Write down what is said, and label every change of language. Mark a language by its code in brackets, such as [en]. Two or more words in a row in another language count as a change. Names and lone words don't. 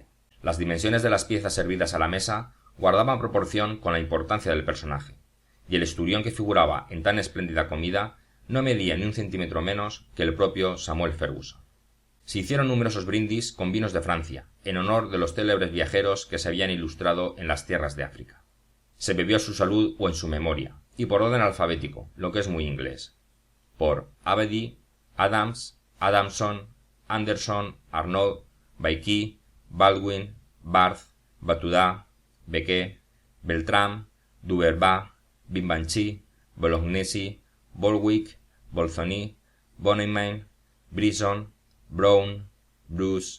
[es] Las dimensiones de las piezas servidas a la mesa guardaban proporción con la importancia del personaje, y el esturión que figuraba en tan espléndida comida no medía ni un centímetro menos que el propio Samuel Ferguson. Se hicieron numerosos brindis con vinos de Francia, en honor de los célebres viajeros que se habían ilustrado en las tierras de África. Se bebió a su salud o en su memoria, y por orden alfabético, lo que es muy inglés. Por Abedi, Adams, Adamson, Anderson, Arnaud, Bailly, Baldwin, Barth, Batuda, Becquet, Beltram, Duverbat, Bimbanchi, Bolognesi, Bolwick, Bolzoni, Bonemain, Brisson, Brown, Bruce,